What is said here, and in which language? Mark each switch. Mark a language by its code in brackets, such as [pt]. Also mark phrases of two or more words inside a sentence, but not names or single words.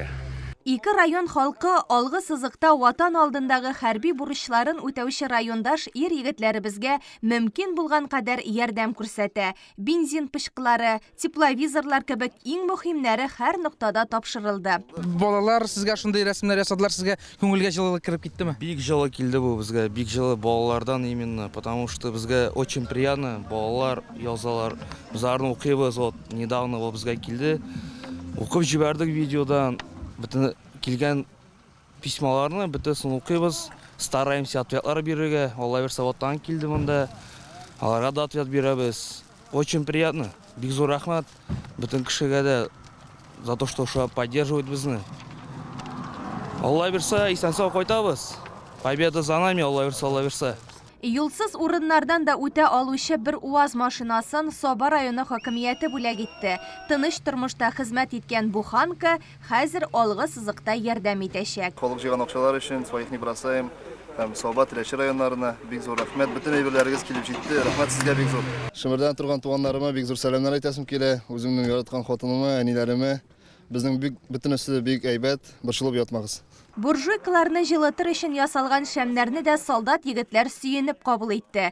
[tt] Ике район халкы алгы сызыкта ватан алдындагы хәрби бурычларын үтәүче райондаш ир-егетләребезгә мөмкин булган кадәр ярдәм күрсәтә. Бензин пышкылары, тепловизорлар кебек иң мөһимнәре һәр ноктада тапшырылды. Балалар сезгә шундый рәсемнәр ясадылар, сезгә күңелгә җылылык кирип киттеме? Бик җылы килде бу безгә, бик җылы балалардан именно, [ru] потому что [tt] безгә [ru] очень приятно, [tt] балалар язалар. Безләрне укыйбыз, [ru] вот недавно [tt] безгә килде. Укып җибәрдек видеодан. Бөтен килгән письмаларны бөтенсен укыйбыз, стараемся ответлар бирергә. Алла бирсә, ваттан килде монда. Аларга да ответ бирәбез. [ru] Очень приятно. [tt] Бик зур рәхмәт бөтен кешегә дә [ru] за то, что поддерживает [tt] безне. Алла бирсә, исән-сау кайтабыз. [ru] Победа за нами, [tt] Алла бирсә. Юлсыз урыннардан да үтә алучы бер УАЗ машинасын Сабай районы хакимияте бүләк итте. Тыныч тормышта хезмәт иткән бу ханка хәзер алгы сызыкта ярдәм итәчәк. Халык җыйган акчалар өчен [ru] своих не бросаем. [tt] Һәм Сабай Теләче районнарына бик зур рәхмәт. Бөтен әйберләрегез килеп җитте. Рәхмәт сезгә бик зур. Шимердән торган туганнарыма бик зур сәламнар әйтәсем килә. Үземнең яраткан хатыныма, әниләремә. Безнең бөтенесе бик әйбәт, борчылып ятмагыз. Буржуйкаларны җылытыр өчен ясалган шәмнәрне дә солдат егетләр сөенеп кабул итте.